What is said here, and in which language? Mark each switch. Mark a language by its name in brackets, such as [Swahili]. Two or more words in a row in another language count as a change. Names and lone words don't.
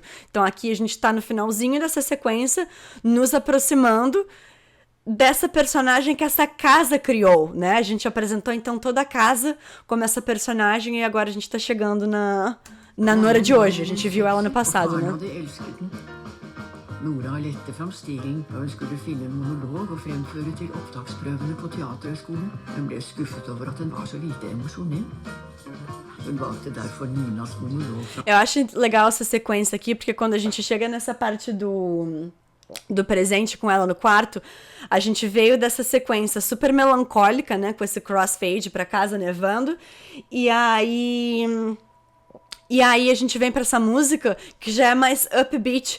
[Portuguese] Então aqui a gente tá no finalzinho dessa sequência, nos aproximando dessa personagem que essa casa criou, né? A gente apresentou, então, toda a casa como essa personagem e agora a gente tá chegando na Nora de hoje. A gente viu ela no passado, Karen né? [Norwegian] hadde elsket den. Nora lette fram stilen da hun skulle finne en monolog og fremføre til opptaksprøvene på Teaterhøgskolen, men ble skuffet over at den var så lite emosjonell. Hun valgte derfor Ninas monolog fra [Portuguese] Eu acho legal essa sequência aqui, porque quando a gente chega nessa parte do presente com ela no quarto, a gente veio dessa sequência super melancólica, né? Com esse crossfade pra casa nevando. E aí a gente vem pra essa música que já é mais upbeat.